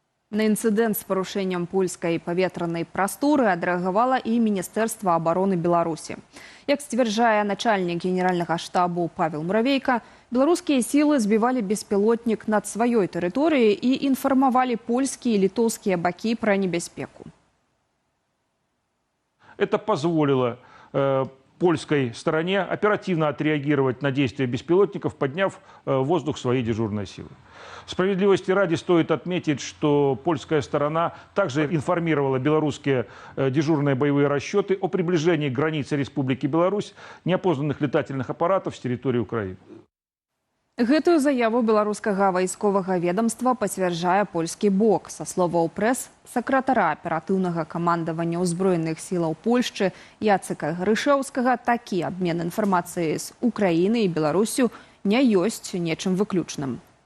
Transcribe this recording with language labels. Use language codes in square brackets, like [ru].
[be] На інцыдэнт з парушэннем польскай паветранай прасторы адрэагавала і Міністэрства абароны Беларусі. Як сцвярджае начальнік генеральнага штабу Павел Муравейка, беларускія сілы збівалі беспілотнік над сваёй тэрыторыяй і інфармавалі польскія і літоўскія бакі пра небяспеку. [ru] Это позволило польской стороне оперативно отреагировать на действия беспилотников, подняв в воздух свои дежурные силы. Справедливости ради стоит отметить, что польская сторона также информировала белорусские дежурные боевые расчеты о приближении к границе Республики Беларусь неопознанных летательных аппаратов с территории Украины. [be] Гэтую заяву беларускага вайсковага ведомства пацвярджае польскі бок. Са словаў прэс-сакратара аператыўнага камандавання ўзброеных сілаў Польшчы Яцека Гарышэўскага, такі абмен інфармацыяй з Украінай і Беларусю не ёсць нечым выключным.